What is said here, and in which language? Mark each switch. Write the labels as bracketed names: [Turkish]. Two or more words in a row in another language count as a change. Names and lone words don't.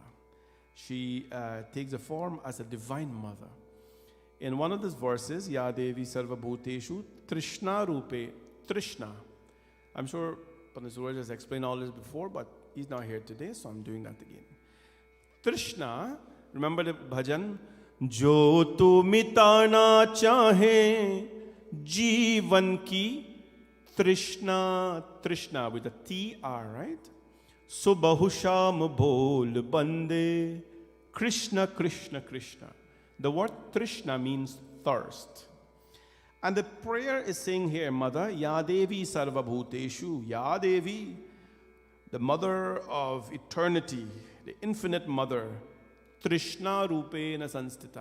[English] She takes the form as a divine mother. In one of these verses, [Sanskrit] या देवी सर्व भूतेषु, तृष्णा रूपे, तृष्णा. [English] I'm sure Pandit Suraj has explained all this before, but he's not here today, so I'm doing that again. Trishna, remember the bhajan? [Hindi] जो तू मिटाना चाहे जीवन की तृष्णा, Trishna [English] with a T-R, right? [Hindi] सुबह शाम बोल बंदे, कृष्णा, कृष्णा, कृष्णा. [English] The word Trishna means thirst. And the prayer is saying here, Mother, [Sanskrit] या देवी सर्व भूतेषु, या देवी, [English] the mother of eternity, the infinite mother, [Sanskrit] तृष्णा रूपेण संस्थिता.